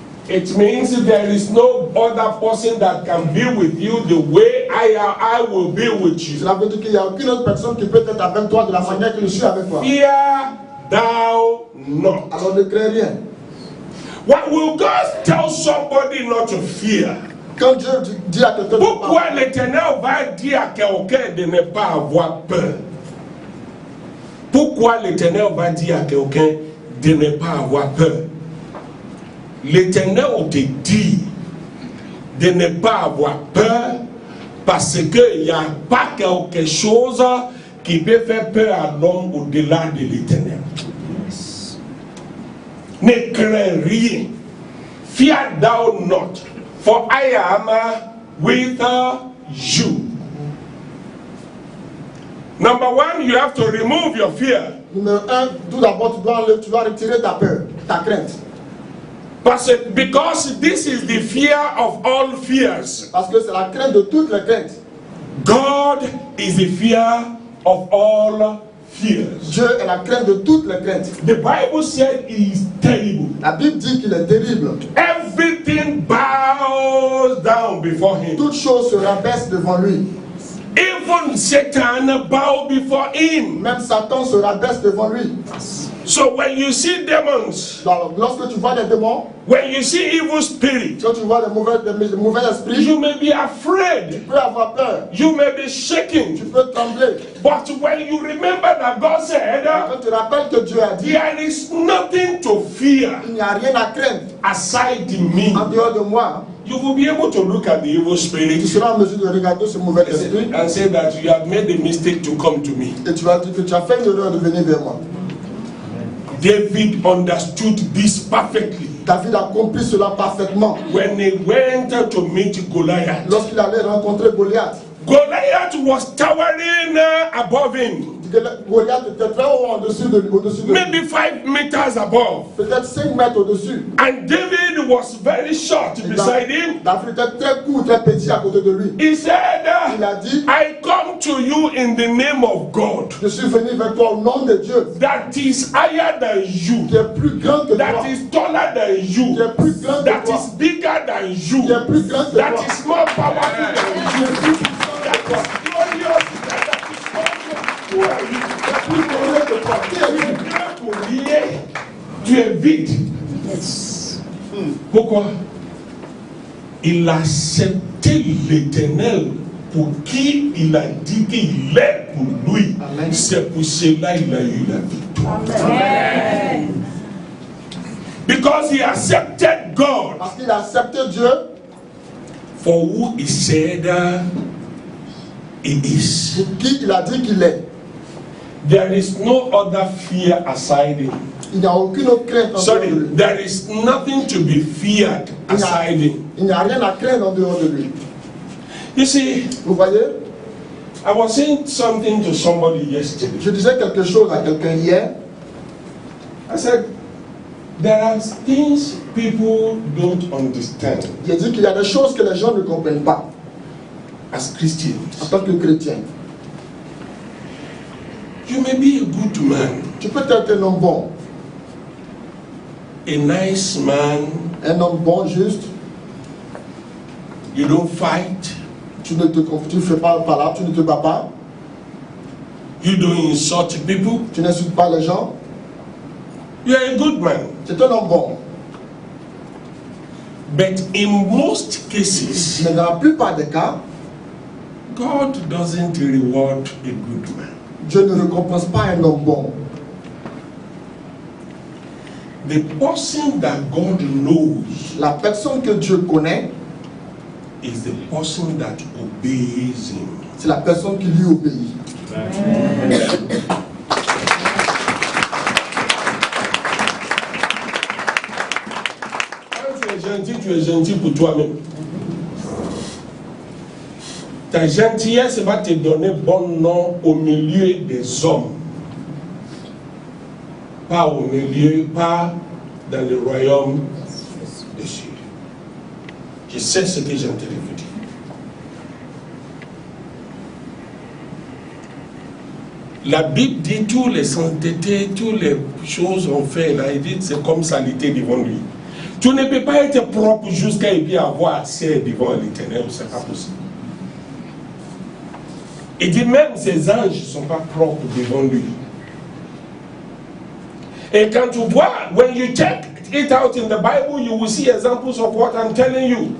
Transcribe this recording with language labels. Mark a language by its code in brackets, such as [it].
[en] It means there is no other person that can be with you the way I will be with you. [fr] Cela veut dire qu'il n'y a aucune autre personne qui peut être avec toi de la manière que je suis avec toi. [en] Fear thou not. [fr] Alors ne crains rien. [en] What will God tell somebody not to fear? [fr] Quand Dieu dit à quelqu'un de Pourquoi pas, l'Éternel va dire à quelqu'un de ne pas avoir peur? Pourquoi l'Éternel va dire à quelqu'un de ne pas avoir peur? L'Éternel te dit de ne pas avoir peur parce qu'il n'y a pas quelque chose qui peut faire peur à l'homme au-delà de l'éternel. Ne crains rien. [en] Fear thou not, for I am with you. Number one, you have to remove your fear. [fr] Numéro 1, tout d'abord, tu dois retirer ta peur, ta crainte. [en] Because this is the fear of all fears. [fr] Parce que c'est la crainte de toutes les craintes. [en] God is the fear of all fears. [fr] Dieu est la crainte de toutes les craintes. [en] The Bible said he is terrible. [fr] La Bible dit qu'il est terrible. [en] Everything bows down before him. [fr] Toutes choses se rabaissent devant lui. [en] Even Satan bow before him. [fr] Même Satan se rabaisse devant lui. [en] So when you see demons, [fr] Donc, lorsque tu vois des démons, [en] when you see evil spirits, [fr] quand tu vois des mauvais esprits, [en] you may be afraid. [fr] tu peux avoir peur. [en] You may be shaken. [fr] Tu peux trembler. [en] But when you remember that God said, [fr] Quand tu rappelles que Dieu a dit, [en] there is nothing to fear [fr] il n'y a rien à craindre [en] aside me, [fr] en dehors de moi, [en] you will be able to look at the evil [fr] tu [en] spirit [fr] seras en mesure de regarder ce mauvais esprit [en] and say that you have made a mistake to come to me. [fr] et tu vas dire que tu as fait une erreur de venir vers moi. [en] David understood this perfectly [fr] David a compris cela parfaitement [en] when he went to meet Goliath. [fr] lorsqu'il allait rencontrer Goliath. [en] Goliath was towering above him, [fr] Goliath était très haut au-dessus de lui, [en] maybe 5 meters above. [fr] peut-être 5 mètres au-dessus. [en] And David was very short beside him. [fr] David était très court, très petit à côté de lui. [en] He said, [fr] Il a dit, [en] I come to you in the name of God [fr] je suis venu vers toi au nom de Dieu, [en] that is higher than you, [fr] qui est plus grand que toi, [en] that is taller than you, [fr] qui est plus grand que [en] that [fr] toi, [en] is bigger than you, [fr] qui est plus grand que [en] that [fr] toi, [en] is more powerful than [fr] qui [en] you, [fr] est plus puissant [en] that [fr] que toi, [en] is glorious, that is awesome. Who are you? [fr] qui est plus glorieux que toi. Qui est lui? Pour lier, tu es vide. Pourquoi? Il a accepté l'Éternel pour qui il a dit qu'il est pour lui. Amen. C'est pour cela qu'il a eu la victoire. Amen. [en] Because he accepted God [fr] Parce qu'il a accepté Dieu [en] for who he said he is. [fr] pour qui il a dit qu'il est. [en] There is no other fear aside him. [fr] Il n'y a aucune autre crainte en dehors [en] Sorry, [fr] de lui. [en] there is nothing to be feared aside him. [fr] Il n'y a rien à craindre en dehors de lui. [en] You see, [fr] Vous voyez, [en] I was saying something to somebody yesterday. [fr] je disais quelque chose à quelqu'un hier. [en] I said, there are things people don't understand [fr] J'ai dit qu'il y a des choses que les gens ne comprennent pas [en] as [fr] en [en] Christians. [fr] tant que chrétien. [en] You may be a good man, [fr] Tu peux être un homme bon, [en] a nice man, [fr] un homme bon, juste. [en] you don't fight, [fr] Tu ne fais pas là, tu ne te bats pas, [en] you don't insult people, [fr] tu n'insultes pas les gens. [en] you are a good man. [fr] C'est un homme bon. [en] But in most cases, [fr] Mais dans la plupart des cas, [en] God doesn't reward a good man. [fr] Dieu ne récompense pas un homme bon. [en] The person that God knows [fr] La personne que Dieu connaît, [en] is the person that obeys him. [fr] c'est la personne qui lui obéit. Quand tu es gentil pour toi-même. Ta gentillesse va te donner bon nom au milieu des hommes. Pas au milieu, pas dans le royaume des cieux. Je sais ce que j'ai entendu vous dire. La Bible dit toutes les saintetés, toutes les choses ont fait. Là, il dit c'est comme saleté devant lui. Tu ne peux pas être propre jusqu'à et puis avoir accès devant l'Éternel, c'est pas possible. Il dit même ses anges ne sont pas propres devant lui. Et quand tu vois, [en] when you check it out in the Bible, you will see examples of what I'm telling you.